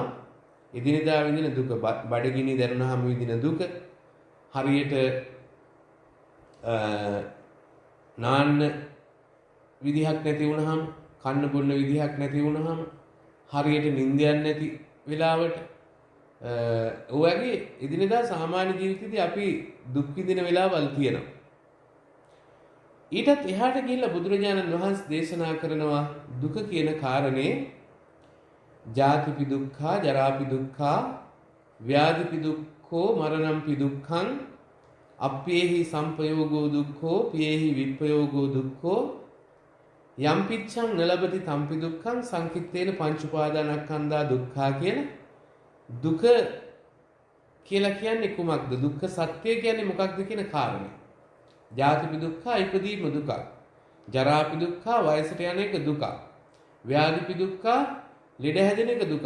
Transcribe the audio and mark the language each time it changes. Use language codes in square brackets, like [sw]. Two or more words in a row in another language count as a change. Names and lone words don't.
[si] එදිනෙදා විඳින දුක, බඩගිනි දැනුනහම විඳින දුක, හරියට නාන්න විදිහක් නැති වුණාම, කන්න බොන්න විදිහක් නැති වුණාම, හරියට නිින්දයක් නැති වෙලාවට ඔයගේ එදිනෙදා සාමාන්‍ය ජීවිතේදී අපි දුක් විඳින වෙලාවල් තියෙනවා. ඊටත් එහාට ගිහිල්ලා බුදුරජාණන් වහන්සේ දේශනා කරනවා දුක කියන කාරණේ [pi] ජාතිපි දුක්ඛා, ජරාපි දුක්ඛා, ව්‍යාධිපි දුක්ඛෝ, මරණම්පි දුක්ඛං, අප්පේහි සම්පයෝගෝ දුක්ඛෝ, පියේහි විප්පයෝගෝ දුක්ඛෝ, යම් පිච්ඡං නලබති තම්පි දුක්ඛං, සංකිට්ඨේන පංච උපාදානස්කන්ධා දුක්ඛා [si] කියන දුක කියලා කියන්නේ කුමක්ද? දුක්ඛ සත්‍ය කියන්නේ මොකක්ද කියන කාරණේ. [pi] ජාතිපි දුක්ඛා, [si] ඉපදීම දුක. [pi] ජරාපි දුක්ඛා, [si] වයසට යන එක දුක. [pi] ව්‍යාධිපි දුක්ඛා, [si] ලෙඩ හැදෙන එක දුක.